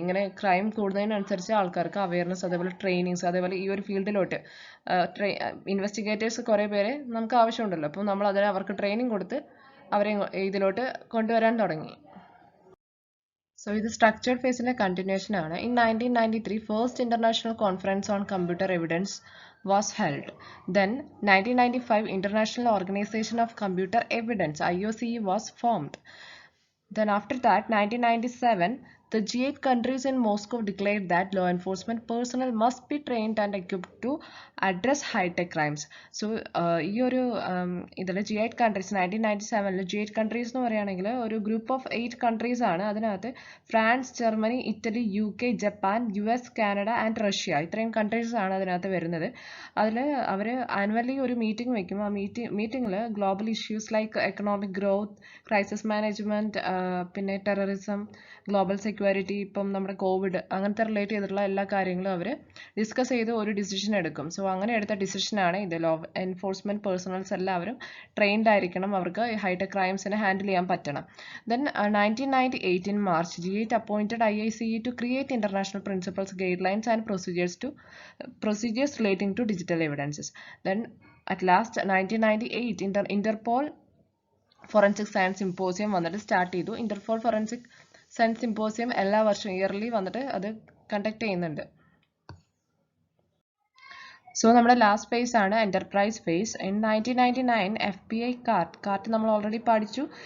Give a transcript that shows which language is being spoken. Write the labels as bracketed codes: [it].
[ml] ഇങ്ങനെ ക്രൈം കൂടുന്നതിനനുസരിച്ച് ആൾക്കാർക്ക് അവയർനെസ്, അതേപോലെ ട്രെയിനിങ്സ്, അതേപോലെ ഈ ഒരു ഫീൽഡിലോട്ട് ഇൻവെസ്റ്റിഗേറ്റേഴ്സ് കുറേ പേരെ നമുക്ക് ആവശ്യമുണ്ടല്ലോ. അപ്പോൾ നമ്മൾ അതിന് അവർക്ക് ട്രെയിനിങ് കൊടുത്ത് അവരെ ഇതിലോട്ട് കൊണ്ടുവരാൻ തുടങ്ങി. So ഇത് സ്ട്രക്ചേർഡ് ഫേസിന്റെ കണ്ടിന്യൂഷൻ ആണ്. [en] In 1993 first international conference on computer evidence was held. Then 1995 International Organization of Computer Evidence IOCE was formed. Then after that 1997 the G8 countries in Moscow declared that law enforcement personnel must be trained and equipped to address high-tech crimes. [ml] So ഈ ഒരു ഇതിൽ G8 countries 1997 G8 countries എന്ന് പറയുകയാണെങ്കിൽ ഒരു group of 8 countries ആണ്. അതിനകത്ത് France, Germany, Italy, UK, Japan, US, Canada and Russia, ഇത്രയും countries ആണ് അതിനകത്ത് വരുന്നത്. അതിൽ അവർ ആനുവലി ഒരു മീറ്റിംഗ് വയ്ക്കും. ആ മീറ്റിംഗിൽ global issues like economic growth, crisis management, പിന്നെ ടെററിസം, ഗ്ലോബൽ സെക്യൂരിറ്റി, ഇപ്പം നമ്മുടെ കോവിഡ്, അങ്ങനത്തെ റിലേറ്റ് ചെയ്തിട്ടുള്ള എല്ലാ കാര്യങ്ങളും അവർ ഡിസ്കസ് ചെയ്ത് ഒരു ഡിസിഷൻ എടുക്കും. സോ അങ്ങനെ എടുത്ത ഡിസിഷനാണ് ഇത്. ലോ എൻഫോഴ്സ്മെൻറ്റ് പേഴ്സണൽസ് എല്ലാവരും ട്രെയിൻഡ് ആയിരിക്കണം, അവർക്ക് ഹൈടെക് ക്രൈംസിനെ ഹാൻഡിൽ ചെയ്യാൻ പറ്റണം. [en] Then 1998 in March G8 appointed IICE to create international principles, guidelines and procedures relating to digital evidences. Then at last 1998 Interpol forensic science symposium വന്നിട്ട് start ചെയ്തു. [ml] Interpol forensic science symposium എല്ലാ വർഷവും yearly വന്നിട്ട് അത് conduct ചെയ്യുന്നുണ്ട്. So നമ്മുടെ last face ആണ് enterprise face. In 1999 FBI cart നമ്മൾ ഓൾറെഡി പഠിച്ചു.